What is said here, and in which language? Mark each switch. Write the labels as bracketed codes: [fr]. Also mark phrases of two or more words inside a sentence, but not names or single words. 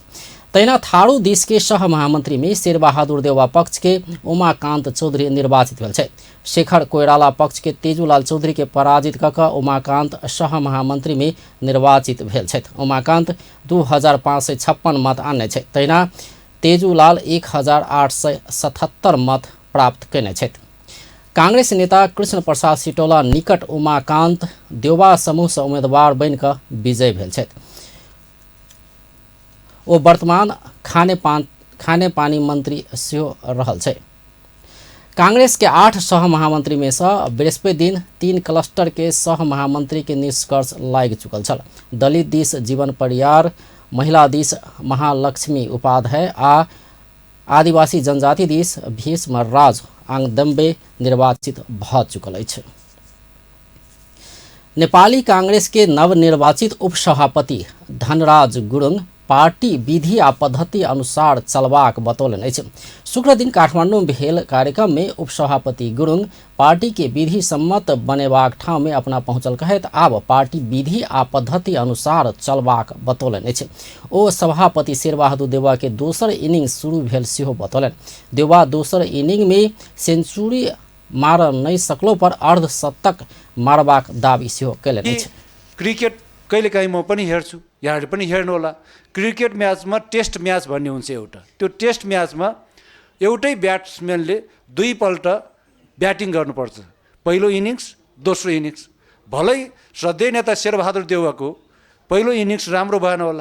[mai] तहिना थारू दिस के सह महामंत्री में शेर बहादुर देवा पक्ष के उमाकांत चौधरी निर्वाचित भेल छै। शेखर कोइराला पक्ष के तेजूलाल चौधरी के पराजित कऽ उमाकांत सह महामंत्री में निर्वाचित भेल छथि। उमाकांत 2556 मत आनने छै। तहिना तेजूलाल 1877 मत प्राप्त कयने छथि। कांग्रेस नेता कृष्ण प्रसाद सिटौला निकट उमाकांत देवा समूह से उम्मीदवार बनि कऽ विजय भेल छथि। ओ वर्तमान खाने पानी मंत्री सेहो रहल छै। कांग्रेस के 8 सह महामंत्री में से बृहस्पति दिन 3 क्लस्टर के सह महामंत्री के निष्कर्ष लागि चुकल छल। दलित दिस जीवन परियार, महिला दिस महालक्ष्मी उपाध्याय आ आदिवासी जनजाति दिस भीष्म राज आंगदम्बे निर्वाचित भ चुकल अछि। नेपाली कांग्रेस के नवनिर्वाचित उपसभापति धनराज गुरुङ पार्टी विधि आ पद्धति अनुसार चलबाक बतौलनि अछि। शुक्र दिन काठमांडू में भेल कार्यक्रम में उपसभापति गुरुङ पार्टी के विधि सम्मत बनेबाक ठाम में अपना पहुंचल कहैत आब पार्टी विधि आ पद्धति अनुसार चलबाक बतौलनि अछि। ओ सभापति शेर बहादुर देवा के दोसर इनिंग शुरू भेल सेहो बतौलनि। देवा दोसर इनिंग में सेंचुरी मार नहि सकलो पर अर्धशतक मारबाक दावी सेहो कयलनि अछि। [ne] क्रिकेट कहिलेकाहीँ म पनि हेर्छु, यहाँहरूले पनि हेर्नुहोला। क्रिकेट म्याचमा [en] test match [ne] भन्ने हुन्छ एउटा। त्यो टेस्ट म्याचमा एउटै ब्याट्सम्यानले 2 पल्ट ब्याटिङ गर्नुपर्छ। पहिलो इनिङ्स, दोस्रो इनिङ्स। भलै श्रद्धेय नेता शेरबहादुर देउवाको पहिलो इनिङ्स राम्रो भएन होला।